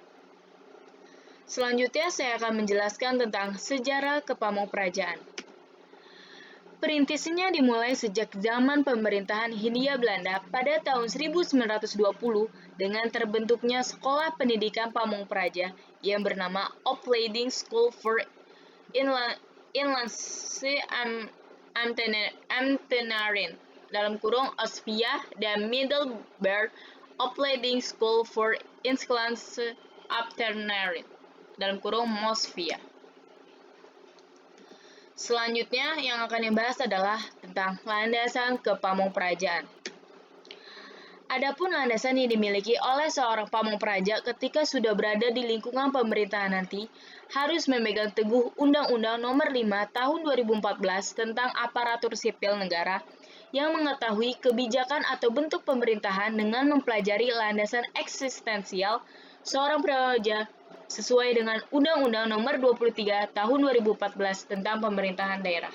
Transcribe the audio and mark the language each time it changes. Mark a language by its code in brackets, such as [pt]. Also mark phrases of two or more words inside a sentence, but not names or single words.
[id] Selanjutnya, saya akan menjelaskan tentang sejarah Kepamongprajaan. Perintisnya dimulai sejak zaman pemerintahan Hindia Belanda pada tahun 1920 dengan terbentuknya Sekolah Pendidikan Pamongpraja yang bernama Opleiding School for Inlandse Ambtenaren (Ospia) dan Middelburg Opleiding School for Inlandse Ambtenaren (Mosvia). Selanjutnya yang akan dibahas adalah tentang landasan Kepamongprajaan. Adapun landasan yang dimiliki oleh seorang pamongpraja ketika sudah berada di lingkungan pemerintahan nanti harus memegang teguh Undang-Undang Nomor 5 Tahun 2014 tentang Aparatur Sipil Negara yang mengetahui kebijakan atau bentuk pemerintahan dengan mempelajari landasan eksistensial seorang praja sesuai dengan Undang-Undang Nomor 23 Tahun 2014 tentang Pemerintahan Daerah.